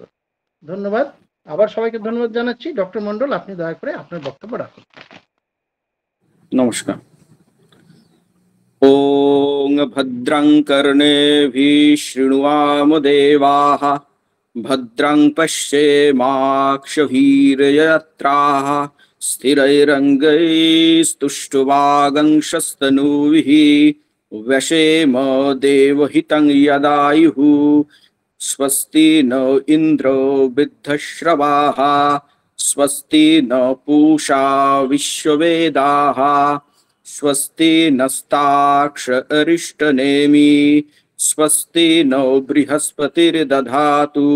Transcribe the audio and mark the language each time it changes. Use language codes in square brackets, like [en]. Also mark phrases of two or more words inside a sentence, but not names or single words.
[bn] ধন্যবাদ, আবার সবাইকে ধন্যবাদ জানাচ্ছি। ডক্টর মণ্ডল, আপনি দয়া করে আপনার বক্তব্য রাখুন। [sa] নমস্কার। ওং ভদ্রং কর্ণেভিঃ শৃণুয়াম দেবাঃ, ভদ্রং পশ্যেমাক্ষভির্যজত্রাঃ, स्थिरैरङ्गैस्तुष्टुवागंशस्तनूभिः व्यशेम देवहितं यदायुः स्वस्ति न इन्द्रो वृद्धश्रवाः स्वस्ति न पूषा विश्ववेदाः स्वस्ति नस्ताक्ष अरिष्टनेमि स्वस्ति नो बृहस्पतिर्दधातु।